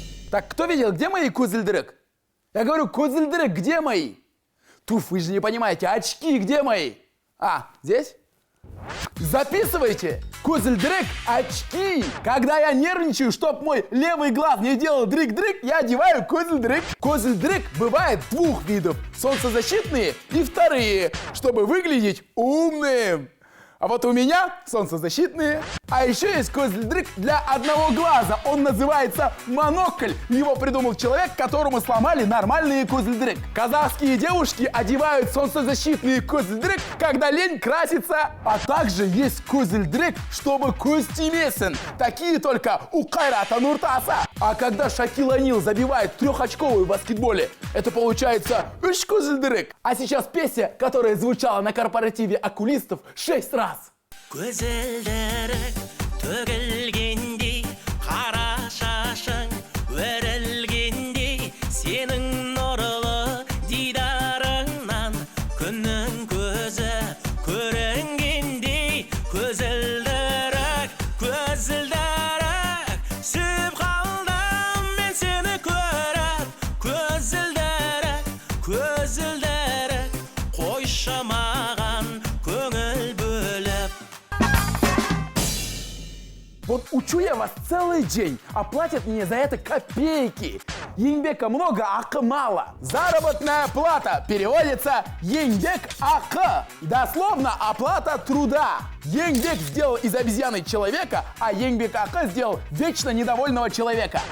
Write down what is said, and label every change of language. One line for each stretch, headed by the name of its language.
Russian: Так, кто видел, где мои көзілдірік? Я говорю, көзілдірік, где мои? Туф, вы же не понимаете, очки где мои? А, здесь? Записывайте. Көзілдірік, очки. Когда я нервничаю, чтоб мой левый глаз не делал дрык-дрык, я одеваю көзілдірік. Көзілдірік бывает двух видов. Солнцезащитные и вторые, чтобы выглядеть умным. А вот у меня солнцезащитные. А еще есть көзілдірік для одного глаза. Он называется монокль. Его придумал человек, которому сломали нормальные көзілдірік. Казахские девушки одевают солнцезащитные көзілдірік, когда лень краситься. А также есть көзілдірік, чтобы
Kazakh: көз тимесін.
Russian: Такие только у Кайрата Нуртаса. А когда Шакил О'Нил забивает трехочковую в баскетболе, это получается
Kazakh: үш көзілдірік.
Russian: А сейчас песня, которая звучала на корпоративе окулистов 6 раз.
Kazakh: Көзілдірік төгілгендей, қара шашың өрілгендей, сенің нұрлы дидарыңнан күннің көзі көрінгендей. Көзілдірік, көзілдірік, сүйіп қалдым мен сені көріп. Көзілдірік, көзілдірік, қойшы маған көңіл бөліп.
Russian: Вот учу я вас целый день, а платят мне за это копейки. Еңбека много, ақы мало. Заработная плата переводится еңбек ақы. Дословно оплата труда. Еңбек сделал из обезьяны человека, а
Kazakh: еңбек ақы
Russian: сделал вечно недовольного человека.